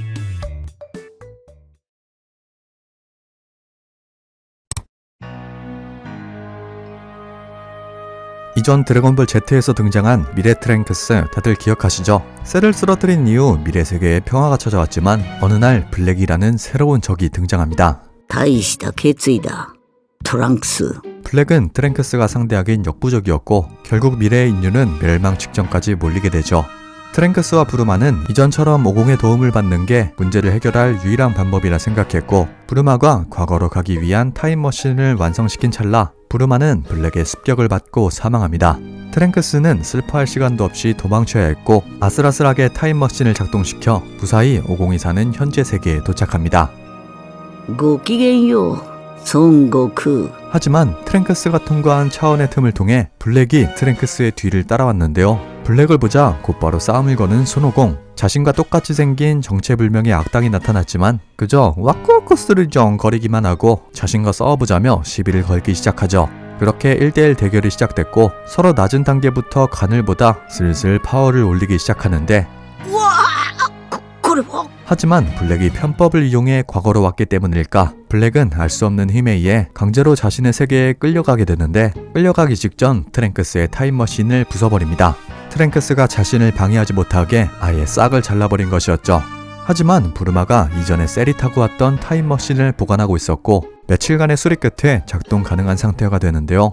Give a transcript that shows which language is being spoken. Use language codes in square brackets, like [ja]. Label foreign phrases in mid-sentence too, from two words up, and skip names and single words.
[ko] 이전 드래곤볼 Z에서 등장한 미래 트랭크스 다들 기억하시죠? 셀을 쓰러뜨린 이후 미래 세계에 평화가 찾아왔지만 어느 날 블랙이라는 새로운 적이 등장합니다. [ja] 大した決意だトランクス [ko] 블랙은 트랭크스가 상대하기엔 역부족이었고 결국 미래의 인류는 멸망 직전까지 몰리게 되죠. 트랭크스와 부르마는 이전처럼 오공의 도움을 받는 게 문제를 해결할 유일한 방법이라 생각했고 부르마가 과거로 가기 위한 타임머신을 완성시킨 찰나 부르마는 블랙의 습격을 받고 사망합니다. 트랭크스는 슬퍼할 시간도 없이 도망쳐야 했고 아슬아슬하게 타임머신을 작동시켜 무사히 오공이 사는 현재 세계에 도착합니다. [ja] ごきげんよう孫悟空 [ko] 하지만 트랭크스가 통과한 차원의 틈을 통해 블랙이 트랭크스의 뒤를 따라왔는데요. 블랙을 보자 곧바로 싸움을 거는 손오공. 자신과 똑같이 생긴 정체불명의 악당이 나타났지만 그저 와꾸와꾸 스르정 거리기만 하고 자신과 싸워보자며 시비를 걸기 시작하죠. 그렇게 1대1 대결이 시작됐고 서로 낮은 단계부터 간을 보다 슬슬 파워를 올리기 시작하는데 [ja] うわあこれは [ko] 하지만 블랙이 편법을 이용해 과거로 왔기 때문일까 블랙은 알 수 없는 힘에 의해 강제로 자신의 세계에 끌려가게 되는데 끌려가기 직전 트랭크스의 타임머신을 부숴버립니다. 트랭크스가 자신을 방해하지 못하게 아예 싹을 잘라버린 것이었죠. 하지만 부르마가 이전에 셀이 타고 왔던 타임머신을 보관하고 있었고 며칠간의 수리 끝에 작동 가능한 상태가 되는데요.